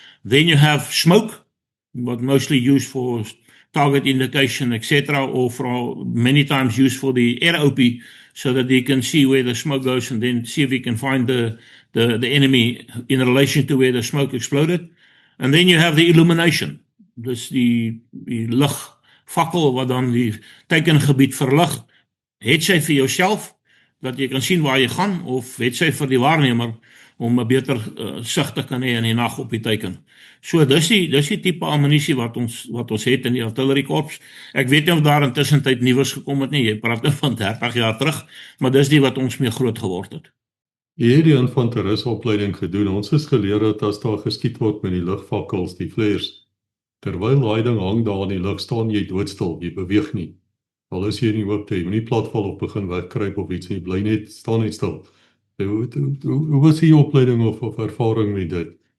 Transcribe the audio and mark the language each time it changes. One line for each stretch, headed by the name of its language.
English: Then you have smoke, what mostly used for target indication, etc., or for many times used for the air OP, so that you can see where the smoke goes and then see if you can find the enemy in relation to where the smoke exploded. And then you have the illumination,
Afrikaans: dus die ligfakkel wat dan die teikengebied verlig, het sy vir jouself, dat jy kan sien waar jy gaan, of het sy vir die waarnemer, om 'n beter sig te kan hê in die nag op die teiken. So dis die tipe ammunisie wat ons het in die artilleriekorps. Ek weet nie of daar intussen tyd nuus gekom het nie, jy praat nou van 30 jaar terug, maar dis die wat ons mee groot geword het. Jy het die infanterisopleiding gedoen. Ons is geleer dat as daar geskiet word met die ligfakkels, die flares, terwyl daai ding hang daar in die lug, staan jy doodstil, jy beweeg nie. Al is jy in die hoogte, jy moet nie platval of begin wegkruip of iets nie, bly net, staan net stil. Hoe was die opleiding of ervaring met dit?